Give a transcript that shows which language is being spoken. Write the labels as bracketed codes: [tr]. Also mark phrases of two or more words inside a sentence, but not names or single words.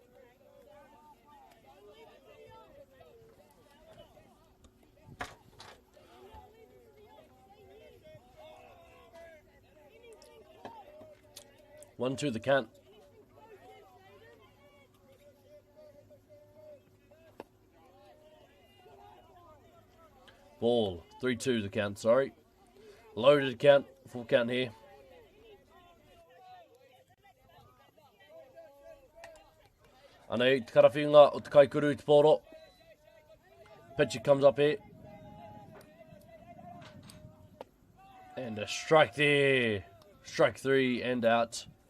[en] One to the count. Ball. 3-2 the count, sorry. Loaded count. Full count here. [mi] Anei, te karawhinga o te kaikuru te poro. [en] Pitcher comes up here. And a strike there. Strike 3 and out.